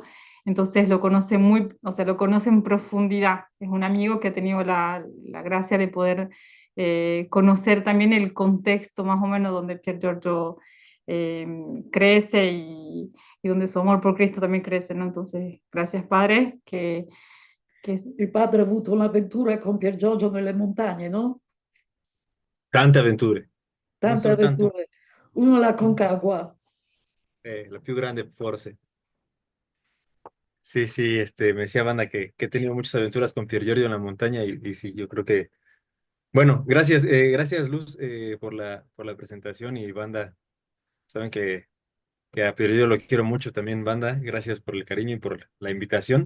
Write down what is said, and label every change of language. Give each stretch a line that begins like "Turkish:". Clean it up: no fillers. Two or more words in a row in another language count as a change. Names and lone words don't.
Spanish: Entonces lo conoce o sea, lo conoce en profundidad. Es un amigo que ha tenido la gracia de poder conocer también el contexto más o menos donde Pier Giorgio eh, crece y donde su amor por Cristo también crece, ¿no? Entonces, gracias, padre, que
Italian: Il padre ha avuto un'avventura con Pier Giorgio nelle montagne, no? Tante avventure, non Tante soltanto avventure. Uno la Concagua. la più grande forse.
Spanish: Sí, sí, me decía banda que he tenido muchas aventuras con Pier Giorgio en la montaña y sí, yo creo que, bueno, gracias Luz por la presentación y banda, saben que a Pier Giorgio lo quiero mucho también, banda, gracias por el cariño y por la invitación.